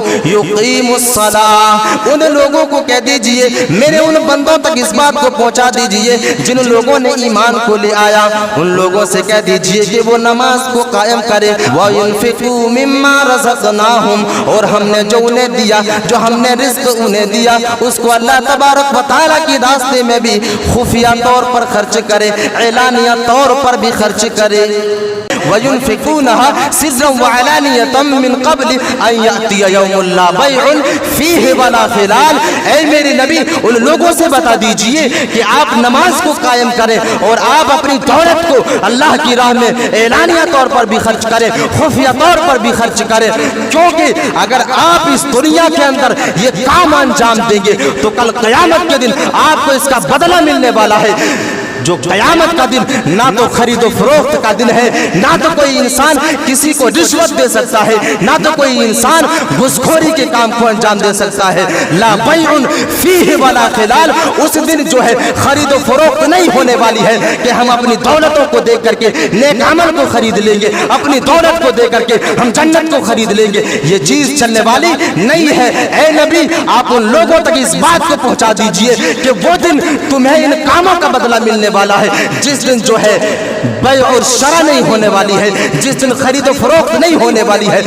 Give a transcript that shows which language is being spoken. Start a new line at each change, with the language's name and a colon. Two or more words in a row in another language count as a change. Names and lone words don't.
Arabic: युक़ीमुस्सलाह,
Hindi: उन लोगों को कह दीजिए, मेरे उन बंदों तक इस बात को पहुंचा दीजिए जिन लोगों ने ईमान को ले आया, उन लोगों से कह दीजिए कि वो नमाज को कायम करे,
Arabic: وينفقوا مما رزقناهم,
Hindi: और हमने जो उन्हें दिया, जो हमने रिज़्क़ उन्हें दिया, उसको अल्लाह तबारक व तआला के रास्ते में भी खुफिया तौर पर खर्च करे, एलानिया तौर पर भी खर्च करे।
Arabic: وينفقونها سرا وعلانية من قبل أن يأتي يوم لا بيع فيه ولا خلال.
Hindi: ऐ मेरे नबी, उन लोगों से बता दीजिए कि आप नमाज को कायम करें और आप अपनी दौलत को अल्लाह की राह में एलानिया तौर पर भी खर्च करें, खुफिया तौर पर भी खर्च करें, क्योंकि अगर आप इस दुनिया के अंदर ये काम अंजाम देंगे तो कल क़यामत के दिन आपको इसका बदला मिलने वाला है। जो क़यामत का दिन ना तो खरीदो फरोख्त का दिन है, ना तो कोई इंसान किसी को रिश्वत दे सकता है, ना तो कोई इंसान घुसखोरी के काम को अंजाम दे सकता है।
Arabic: لا بيع فيه ولا خلال,
Hindi: उस दिन जो है खरीदो फरोख्त नहीं होने वाली है कि हम अपनी दौलतों को दे करके नेक अमल को खरीद लेंगे, अपनी दौलत को दे करके हम जन्नत को खरीद लेंगे, ये चीज़ चलने वाली नहीं है। ऐ नबी, आप उन लोगों तक इस बात को पहुँचा दीजिए कि वो दिन तुम्हें इन कामों का बदला मिलने वाला है, जिस दिन जो है बै और शरा नहीं होने वाली है, जिस दिन खरीदो फरोख्त नहीं होने वाली है।